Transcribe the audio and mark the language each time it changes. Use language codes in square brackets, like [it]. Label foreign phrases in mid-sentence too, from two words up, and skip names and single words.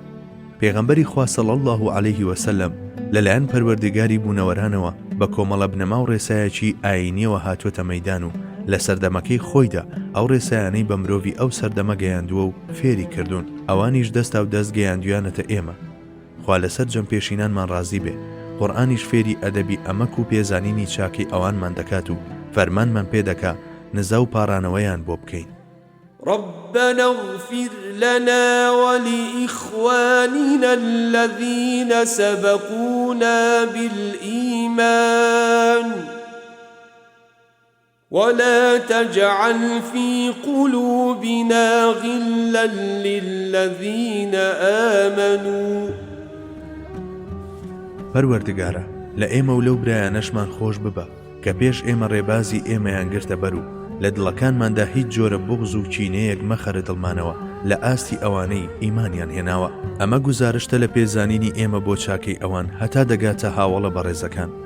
[ckb] پێغەمبەری خوا [ar] صلی الله علیه وسلم [ckb] لەلایەن پەروەردگاری بوونەوەرانەوە بە کۆمەڵە بنەما و ڕێسایەکی ئاینیەوە هاتوۆتە مەیدان و لە سەردەمەکەی خۆیدا ئەو ڕێسایانەی بە مرۆڤی ئەو سەردەمە گەیاندووە و فێری کردوون، ئەوانیش دەستا و دەست گەیاندویانەتە ئێمە. خوا لەسەر جەم پێشینانمان ڕازی بێ، قورئانیش فێری ئەدەبی ئەمەک و پێزانینی چاکی ئەوانمان دەکات و فەرمانمان پێدەکا نزا و پارانەوەیان بۆ بکەین. [ar] ربنا اغفر لنا ولإخواننا الذين سبقونا بالإيمان ولا تجعل في قلوبنا غلا للذين آمنوا. [ckb] پەروەردگارە لە ئێمە و لەو برایانەشمان خۆش ببە کە پێش ئێمە ڕێبازی ئێمەیان گرتە بەر و لە دڵەکانماندا هیچ جۆرە بغز و کینەیەک مەخەرە دڵمانەوە لە ئاستی ئەوانەی ئیمانیان هێناوە. ئەمە گوزارشتە لە پێزانینی ئێمە بۆ چاکەی ئەوان هەتا دەگاتە هاوڵە بەڕێزەکان.